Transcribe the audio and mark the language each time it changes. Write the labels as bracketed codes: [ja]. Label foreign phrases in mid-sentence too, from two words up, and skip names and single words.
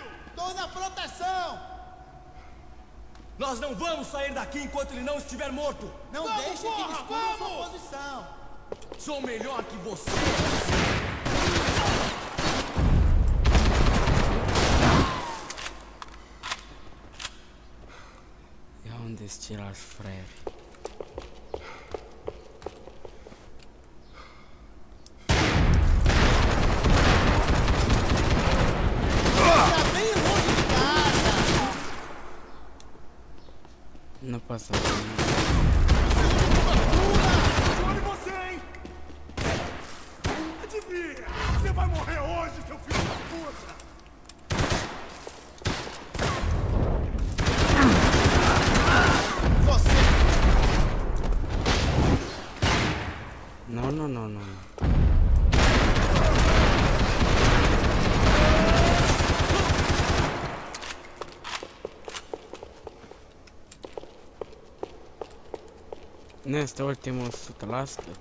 [pt] Tô na proteção. Nós não vamos sair daqui enquanto ele não estiver morto. Não Vamos, deixe que ele porra, descubra sua vamos! posição. Sou melhor que você. [ro] Ia unde-s ceilalți fraieri? [pt] Tá bem longe de casa. [ro] Nu pot să văd. [pt] Olha você, hein? Adivinha? Você vai morrer hoje, seu filho da puta! Você. [ro] Nu, nu, nu, nu. Nu este ultimul 100%.